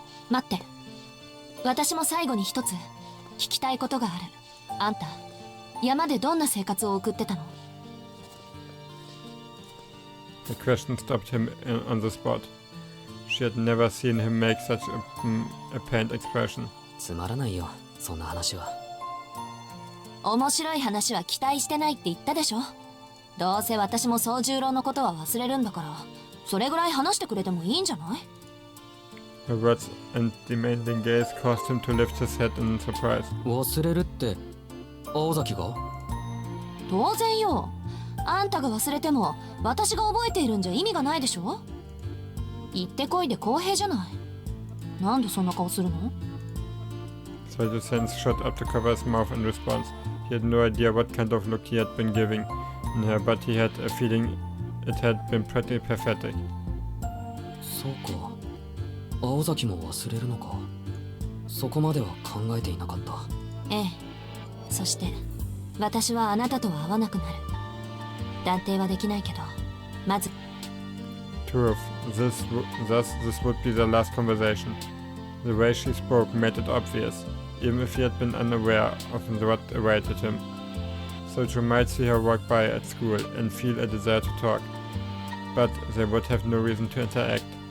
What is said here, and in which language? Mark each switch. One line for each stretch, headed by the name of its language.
Japanese: 待って、私も最後に一つ聞きたいことがある。あんた、山でどんな生活を送ってたの？
English: The question stopped him on the spot. She had never seen him make such a pained expression.
Japanese: つまらないよ、そんな話は。面白い話は期待してないって言ったでしょ。どうせ私も宗十郎のことは忘れるんだから、それぐらい話してくれてもいいんじゃない？
English: Her words and demanding gaze caused him to lift his head in surprise.
Japanese: 忘れるって、青崎が？当然よ。あんたが忘れても私が覚えているんじゃ意味がないでしょ。言ってこいで公平じゃない。なんでそんな顔するの？
English: Sojiro's hands shot up to cover his mouth in response. He had no idea what kind of look he had been giving her, but he had a feeling it had been pretty pathetic.
Japanese: そうか。青崎も忘れるのか。そこまでは考えていなかった。ええ。そして私はあなたとは会わなくなる。断定はできないけど、まず。
English: True, this would be their last conversation. The way she spoke made it obvious, even if he had been unaware of what awaited him. Sojiro might see her walk by at school and feel a desire to talk, but they would have no reason to interact.